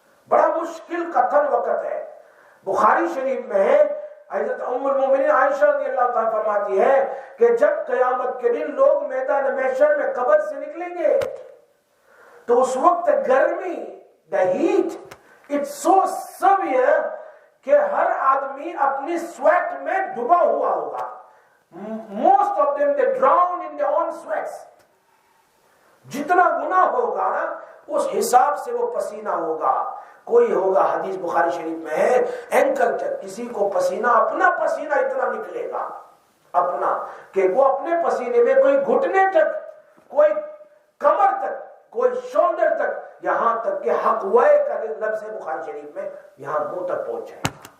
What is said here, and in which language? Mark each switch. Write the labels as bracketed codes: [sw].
[ur] بڑا مشکل قتل وقت ہے. بخاری شریف میں ہے, حضرت ام المومنین عائشہ رضی اللہ تعالیٰ فرماتی ہے کہ جب قیامت کے دن لوگ میدان محشر میں قبر سے نکلیں گے تو اس وقت گرمی, [en] the heat, it's so severe [ur] کہ ہر آدمی اپنی سویٹ میں ڈوبا ہوا ہوگا. [en] Most of them they drown in their own sweats. [ur] جتنا گناہ ہوگا نا اس حساب سے وہ پسینہ ہوگا. کوئی ہوگا, حدیث بخاری شریف میں ہے, اینکل تک کسی کو پسینہ, اپنا پسینہ اتنا نکلے گا اپنا کہ وہ اپنے پسینے میں کوئی گھٹنے تک, کوئی کمر تک, کوئی شولڈر تک, یہاں تک کہ حقوے کا لفظ ہے بخاری شریف میں, یہاں منہ تک پہنچ جائے گا.